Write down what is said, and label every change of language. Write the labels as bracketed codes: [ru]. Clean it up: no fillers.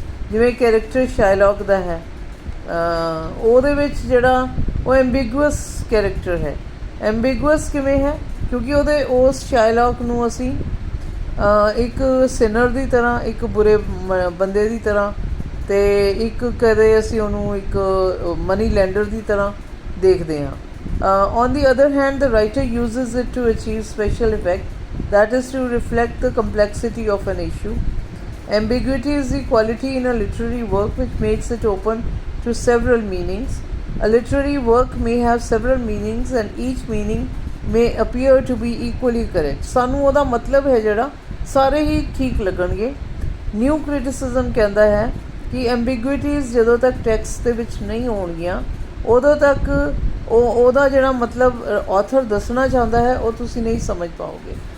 [pa] ਜਿਵੇਂ ਕੈਰੈਕਟਰ ਸ਼ਾਇਲੌਕ ਦਾ ਹੈ, ਉਹਦੇ ਵਿੱਚ ਜਿਹੜਾ ਉਹ ਐਂਬੀਗੂਅਸ ਕੈਰੈਕਟਰ ਹੈ। ਐਂਬੀਗੂਅਸ ਕਿਵੇਂ ਹੈ? ਕਿਉਂਕਿ ਉਸ ਸ਼ਾਇਲੌਕ ਨੂੰ ਅਸੀਂ ਇੱਕ ਸਿਨਰ ਦੀ ਤਰ੍ਹਾਂ, ਇੱਕ ਬੁਰੇ ਬੰਦੇ ਦੀ ਤਰ੍ਹਾਂ, ਅਤੇ ਇੱਕ ਕਦੇ ਅਸੀਂ ਉਹਨੂੰ ਇੱਕ ਮਨੀ ਲੈਂਡਰ ਦੀ ਤਰ੍ਹਾਂ ਦੇਖਦੇ ਹਾਂ। [en] On the other hand, the writer uses it to achieve special effect, that is to reflect the complexity of an issue. Ambiguity is the quality in a literary work which makes it open to several meanings. A literary work may have several meanings and each meaning may appear to be equally correct. [pa] ਸਾਨੂੰ ਉਹਦਾ ਮਤਲਬ ਹੈ ਜਿਹੜਾ ਸਾਰੇ ਹੀ ਠੀਕ ਲੱਗਣਗੇ। New criticism ਕਹਿੰਦਾ ਹੈ ਕਿ ਐਂਬੀਗੁਇਟੀਜ਼ ਜਦੋਂ ਤੱਕ ਟੈਕਸਟ ਦੇ ਵਿੱਚ ਨਹੀਂ ਹੋਣਗੀਆਂ ਉਦੋਂ ਤੱਕ ਉਹਦਾ ਜਿਹੜਾ ਮਤਲਬ ਆਥਰ ਦੱਸਣਾ ਚਾਹੁੰਦਾ ਹੈ ਉਹ ਤੁਸੀਂ ਨਹੀਂ ਸਮਝ ਪਾਓਗੇ।